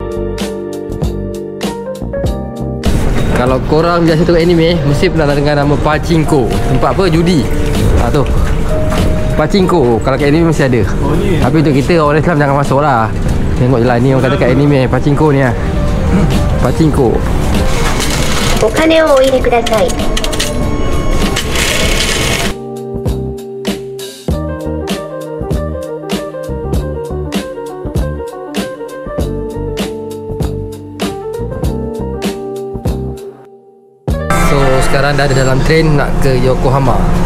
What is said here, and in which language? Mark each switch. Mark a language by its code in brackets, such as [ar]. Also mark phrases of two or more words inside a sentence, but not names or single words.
[ms] Kalau korang biasa tengok anime, mesti pernah dengar nama Pachinko. Tempat apa? Judi. Tu Pachinko. Kalau kat anime mesti ada. Tapi untuk kita orang Islam jangan masuk lah. Tengok je lah, ni orang kata kat anime Pachinko ni lah. Pachinko. [ja] お金をお入れください。 [ms] So sekarang dah ada dalam train nak ke Yokohama.